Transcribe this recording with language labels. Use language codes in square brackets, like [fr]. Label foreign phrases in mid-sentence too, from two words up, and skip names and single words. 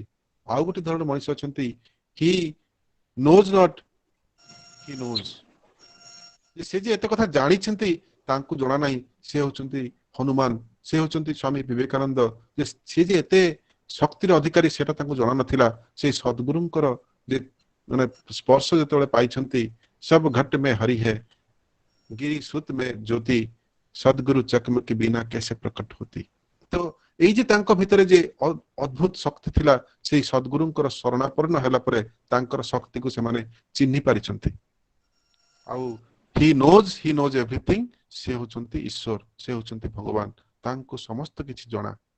[or] ଆଉ ଗୋଟେ ଧରଣର ମଣିଷ ଅଛନ୍ତି [en] he knows not, he knows, [or] ସେ ଯେ ଏତେ କଥା ଜାଣିଛନ୍ତି ତାଙ୍କୁ ଜଣା ନାହିଁ। ସେ ହଉଛନ୍ତି ହନୁମାନ, ସେ ହଉଛନ୍ତି ସ୍ୱାମୀ ବିବେକାନନ୍ଦ, ଯେ ସେ ଯେ ଏତେ ଶକ୍ତିର ଅଧିକାରୀ ସେଟା ତାଙ୍କୁ ଜଣା ନଥିଲା। ସେଇ ସଦ୍ଗୁରୁଙ୍କର ଯେ ମାନେ ସ୍ପର୍ଶ ଯେତେବେଳେ ପାଇଛନ୍ତି, [hi] सब घट में हरि है, गिरी सुत में ज्योति सदगुरु चकम के बिना कैसे प्रकट होती। [or] तो [bn] এই যে [or] ତାଙ୍କ ଭିତରେ ଯେ ଅଦ୍ଭୁତ ଶକ୍ତି ଥିଲା ସେଇ ସଦଗୁରୁଙ୍କର ଶରଣାପନ୍ନ ହେଲା ପରେ ତାଙ୍କର ଶକ୍ତିକୁ ସେମାନେ ଚିହ୍ନି ପାରିଛନ୍ତି। ଆଉ [en] he knows everything, [or] ସେ ହଉଛନ୍ତି ଈଶ୍ୱର, ସେ ହଉଛନ୍ତି ଭଗବାନ, ତାଙ୍କୁ ସମସ୍ତ କିଛି ଜଣା।